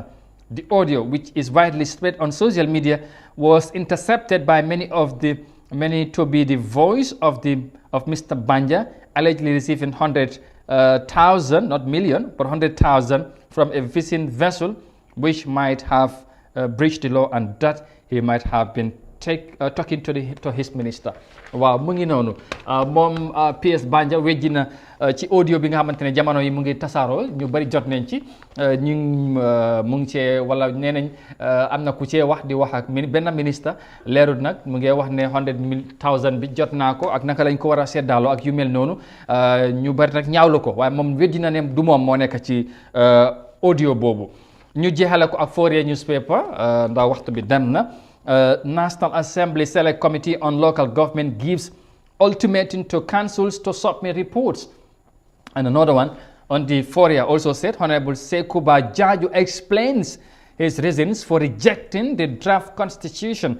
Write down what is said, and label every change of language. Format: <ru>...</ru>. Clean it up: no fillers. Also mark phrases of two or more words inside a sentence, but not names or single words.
<en>The audio, which is widely spread on social media, was intercepted by many to be the voice of Mr. Banja, allegedly receiving 100,000, not million, but 100,000 from a fishing vessel, which might have breached the law, and that he might have been talking to his minister.</en> <wo>Waaw mu ngi noonu moom PS Banja wejji na ci audio bi nga xamante ne jamono yi mu ngi tasaaroo ñu bari jot nañ ci ñu mu ngi cee wala nee nañ am na ku cee wax di wax ak benn ministre leerut nag mu ngi wax ne 100,000 bi jot naa ko ak naka lañ ko war a seddaaloo ak yu mel noonu ñu bari nag ñaawlu ko waaye moom wejji na ne du moom moo nekk ci audio boobu. ñu jeexale ko ak Fourier newspaper ndax waxtu bi dem na.</wo> <en>National Assembly Select Committee on Local Government gives ultimatum to councils to submit reports. And another one on the Fourier also said, Honourable Sekuba Jaju explains his reasons for rejecting the draft constitution.</en>